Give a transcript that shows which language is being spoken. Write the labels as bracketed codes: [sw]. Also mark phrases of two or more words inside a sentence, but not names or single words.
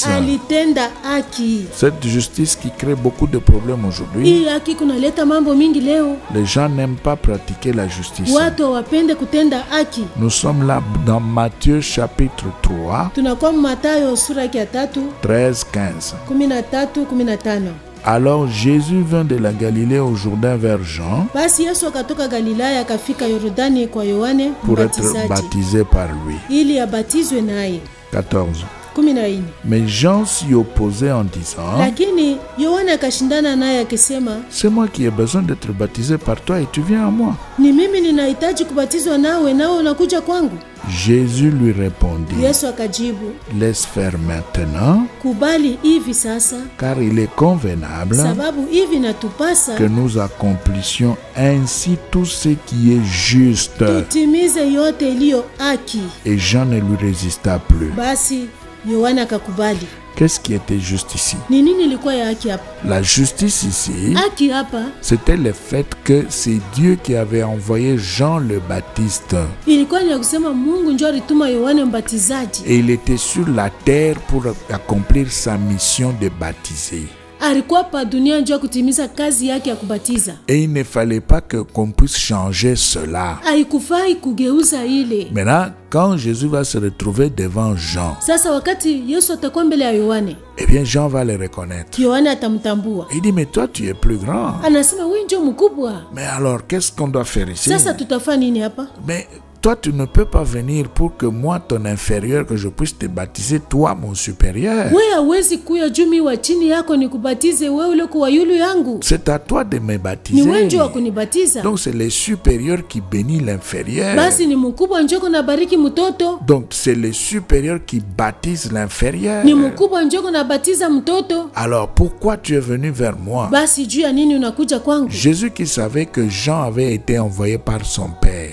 [sw] alitenda haki. [fr] Cette justice qui crée beaucoup de problèmes aujourd'hui. [sw] Hii haki kunaleta mambo mingi leo. [fr] Les gens n'aiment pas pratiquer la justice. [sw] Watu hawapende kutenda haki. [fr] Nous sommes là dans Matthieu chapitre 3, [sw] Tunakuwa mu Mathayo sura ya 3 13-15. 13-15. [fr] Alors Jésus vint de la Galilée au Jourdain vers Jean [sw] Basi Yesu akatoka Galilaya akafika Yordani kwa Yohane [fr] pour être [sw] mbatizaji [fr] baptisé par lui. [sw] ili abatizwe naye. 14. 14. [fr] Mais Jean s'y opposait en disant, [sw] Lakini Yohane akashindana naye akisema, [fr] c'est moi qui ai besoin d'être baptisé par toi et tu viens à moi. [sw] ni mimi ninahitaji kubatizwa nawe unakuja kwangu? [fr] Jésus lui répondit, [sw] Yesu akajibu, [fr] laisse faire maintenant, [sw] kubali hivi sasa, [fr] car il est convenable [sw] sababu hivi natupasa [fr] que nous accomplissions ainsi tout ce qui est juste. [sw] tutimize yote iliyo haki. [fr] Et Jean ne lui résista plus. [sw] Basi Yohana akakubali. [fr] Qu'est-ce qui était juste ici? [sw] Ni nini ilikuwa ya haki hapa? [fr] La justice ici, [sw] Haki hapa [fr] c'était le fait que c'est Dieu qui avait envoyé Jean le Baptiste. [sw] ilikuwa ni ya kusema Mungu ndio alituma Yohane mbatizaji. [fr] Et il était sur la terre pour accomplir sa mission de baptiser. [sw] Alikuwa pa dunia ndio kutimiza kazi yake ya kubatiza. [fr] Et il ne fallait pas qu'on puisse changer cela. [sw] Haikufai kugeuza ile. [fr] Maintenant, quand Jésus va se retrouver devant Jean, [sw] Sasa wakati Yesu atakuwa mbele ya Yohane, [fr] eh bien Jean va le reconnaître. [sw] Yohane atamtambua. [fr] Il dit, mais toi tu es plus grand. [sw] Anasema wewe ndio mkubwa. [fr] Mais alors, qu'est-ce qu'on doit faire ici? [sw] Sasa tutafanya nini hapa? [fr] Mais toi, tu ne peux pas venir pour que moi, ton inférieur, que je puisse te baptiser, toi, mon supérieur. [sw] Wewe hawezi kuya juu mimi wa chini yako nikubatize wewe ule kwa yulu yangu. [fr] C'est à toi de me [sw] Ni [fr] baptiser. [sw] wewe ndio wa kunibatiza. [fr] Donc, c'est le supérieur qui bénit l'inférieur. [sw] Basi ni mkubwa njoko na bariki mtoto. [fr] Donc, c'est le supérieur qui baptise l'inférieur. [sw] Ni mkubwa njoko na batiza mtoto. [fr] Alors, pourquoi tu es venu vers moi? [sw] Basi juu ya nini unakuja kwangu? [fr] Jésus qui savait que Jean avait été envoyé par son père,